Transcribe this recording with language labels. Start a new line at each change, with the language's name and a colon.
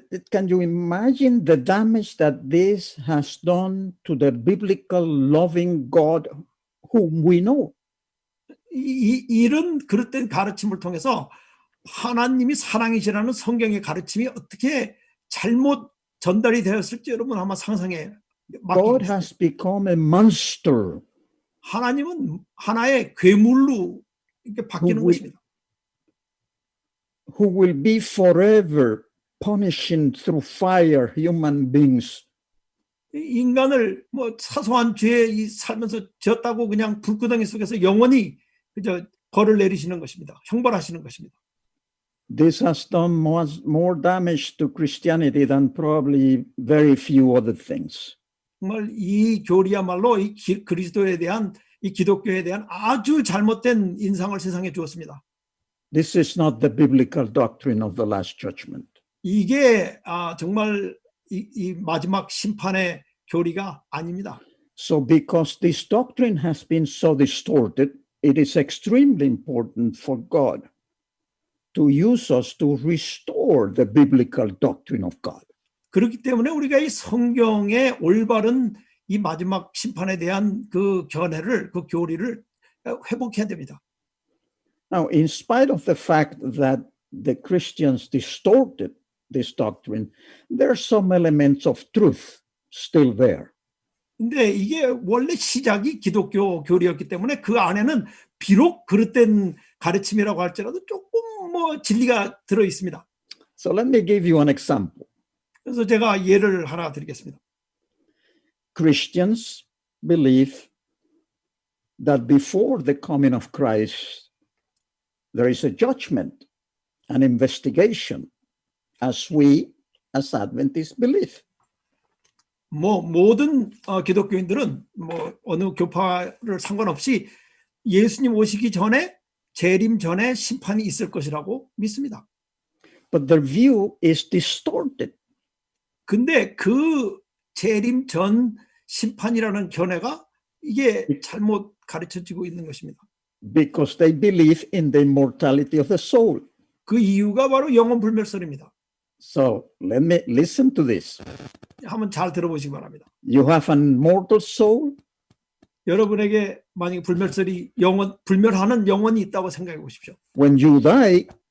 English: Can you imagine the damage that this has done to the biblical loving God whom we know?
Korean: 이런 그릇된 가르침을 통해서 하나님이 사랑이시라는 성경의 가르침이 어떻게 잘못 전달이 되었을지 여러분 한번 상상해
English: God
Korean: 맡기겠습니다.
English: has become a monster
Korean: 하나님은 하나의 괴물로 이렇게 바뀌는
English: who
Korean: 것입니다.
English: will be forever punishing through fire human beings.
Korean: 이 인간을 사소한 죄에 살면서 졌다고 그냥 불구덩이 속에서 영원히 그저 벌을 내리시는 것입니다. 형벌하시는 것입니다.
English: This has done more damage to Christianity than probably very few other things.
Korean: 정말 이 교리야말로 그리스도에 대한 이 기독교에 대한 아주 잘못된 인상을 세상에 주었습니다.
English: This is not the biblical doctrine of the last judgment.
Korean: 이게 정말 이 마지막 심판의 교리가 아닙니다.
English: So because this doctrine has been so distorted, it is extremely important for God to use us to restore the biblical doctrine of God.
Korean: 그렇기 때문에 우리가 이 성경의 올바른 이 마지막 심판에 대한 그 견해를, 그 교리를 회복해야 됩니다.
English: Now, in spite of the fact that the Christians distorted this doctrine, there are some elements of truth still there.
Korean: 근데 이게 원래 시작이 기독교 교리였기 때문에 그 안에는 비록 그릇된 가르침이라고 할지라도 조금 뭐 진리가 들어 있습니다.
English: So let me give you an example.
Korean: 그래서 제가 예를 하나 드리겠습니다.
English: Christians believe that before the coming of Christ, there is a judgment, an investigation, as we, as Adventists, believe.
Korean: 뭐 모든 기독교인들은 뭐 어느 교파를 상관없이 예수님 오시기 전에 재림 전에 심판이 있을 것이라고 믿습니다.
English: But their view is distorted.
Korean: 근데 그 재림 전 심판이라는 견해가 이게 잘못 가르쳐지고 있는 것입니다.
English: Because they believe in the immortality of the soul.
Korean: 그 이유가 바로 영혼 불멸설입니다.
English: So let me listen to this.
Korean: 한번 잘 들어보시기 바랍니다.
English: You have an immortal soul.
Korean: 여러분에게 만약에 불멸하는 영혼이 있다고 생각해 보십시오.
English: When you die,